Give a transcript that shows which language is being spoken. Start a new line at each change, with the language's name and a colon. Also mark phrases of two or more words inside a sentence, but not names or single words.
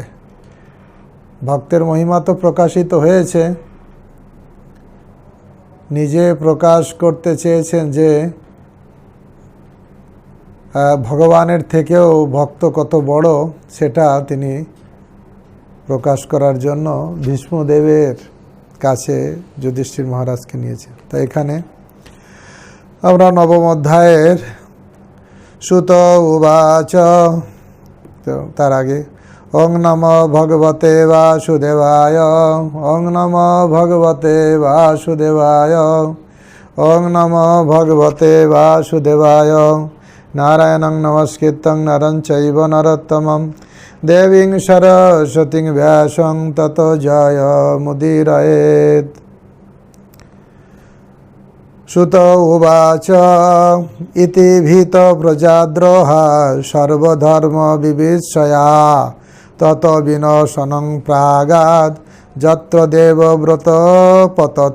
Bangla: ভক্তের মহিমা তো প্রকাশিত হয়েছে, নিজে প্রকাশ করতে চেয়েছেন যে ভগবানের থেকেও ভক্ত কত বড়, সেটা তিনি প্রকাশ করার জন্য ভীষ্মদেবের কাছে যুধিষ্ঠির মহারাজকে নিয়েছেন। তাই এখানে আমরা নবম অধ্যায়ের
Sanskrit: সুত উবাচ,
Bangla: তার আগে
Sanskrit: ওং নমো ভগবতে বাসুদেবায়, ওং নমো ভগবতে বাসুদেবায়, ওং নমো ভগবতে বাসুদেবায়। নারায়ণং নমস্কৃত্যং নরং চৈব নরোত্তমং দেবীং সরস্বতীং ব্যাসং ততো জয় মুদীরয়েৎ। সুত উবাচ ইতি ভীত প্রজাদ্রোহা সর্বধর্ম বিবিৎসয়া তত বিনশনং প্রাগাদ যত্র দেবব্রত পতত।